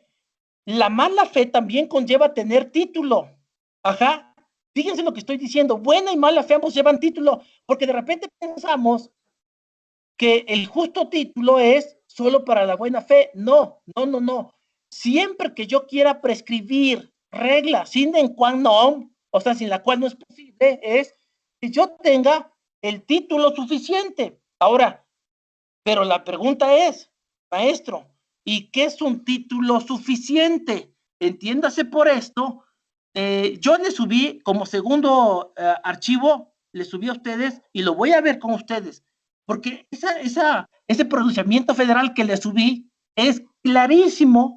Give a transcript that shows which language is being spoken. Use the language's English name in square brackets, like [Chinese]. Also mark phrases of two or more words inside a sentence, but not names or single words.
[Spanish] La mala fe también conlleva tener título. Ajá. Fíjense lo que estoy diciendo. Buena y mala fe ambos llevan título, porque de repente pensamos que el justo título es solo para la buena fe. No. Siempre que yo quiera prescribir reglas [Latin] sine qua non, [Spanish] o sea, sin la cual no es posible, es que yo tenga el título suficiente. Ahora, pero la pregunta es, maestro, ¿y qué es un título suficiente? Entiéndase por esto. Yo le subí como segundo archivo, le subí a ustedes y lo voy a ver con ustedes, porque ese pronunciamiento federal que le subí es clarísimo.